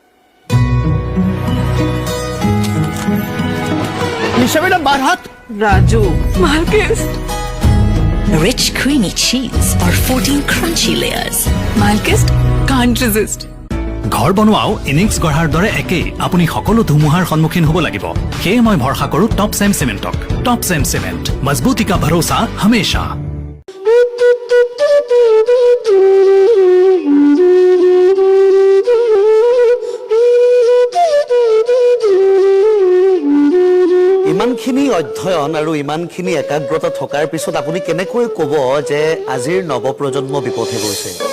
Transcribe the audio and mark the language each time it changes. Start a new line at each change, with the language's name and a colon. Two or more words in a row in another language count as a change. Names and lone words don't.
English: নিশা বেটা বাৰহাত राजू मालकिस्ट rich creamy cheese और 14 crunchy layers मालकिस्ट can't resist
Assamese: ঘৰ বনোৱাও ইনিংছ গঢ়াৰ দৰে একেই আপুনি সকলো ধুমুহাৰ সন্মুখীন হ'ব লাগিব সেয়ে মই ভৰসা কৰোঁ টপ চেম চিমেণ্টক টপ চেম চিমেণ্ট
Hindi: मज़बूती का भरोसा हमेशा
Assamese: ইমানখিনি অধ্যয়ন আৰু ইমানখিনি একাগ্ৰতা থকাৰ পিছত আপুনি কেনেকৈ ক'ব যে আজিৰ নৱপ্ৰজন্ম বিপথে গৈছে